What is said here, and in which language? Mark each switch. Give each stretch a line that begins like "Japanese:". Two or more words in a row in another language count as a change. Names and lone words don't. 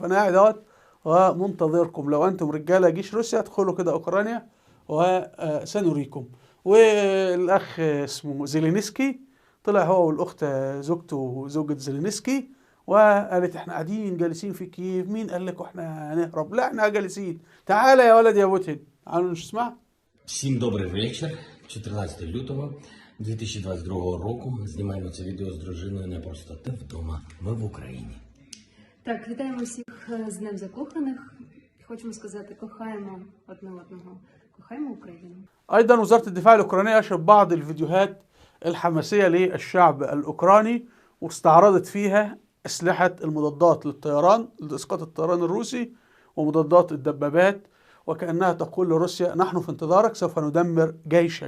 Arabic: أنا قاعد اهوت ومنتظركم، لو أنتم رجالة جيش روسيا ادخلوا كده أوكرانيا وسنريكم. والأخ اسمه زيلينسكي طلع هو والأخت زوجته زوجة زيلينسكي وقالت: احنا قاعدين جالسين في كييف، مين قال لكم احنا هنهرب؟ لا احنا جالسين، تعالى يا ولد يا بوتين. تعالوا نسمع.
Ukrainian: Всім добрий вечір. 14 лютого 2022 року. Знімаємо це відео з дружиною не просто те вдома. Ми в Україні. Так, вітаємо всіх з Днем Закоханих. Хочемо сказати, кохаємо одне одного. Кохаємо Україну.
Arabic: أيضا وزارة الدفاع الأوكرانية نشرت بعض الفيديوهات الحماسية للشعب الأوكراني، واستعرضت فيها أسلحة المضادات للطيران لإسقاط الطيران الروسي ومضادات الدبابات، وكأنها تقول لروسيا: نحن في انتظارك، سوف ندمر جيشك.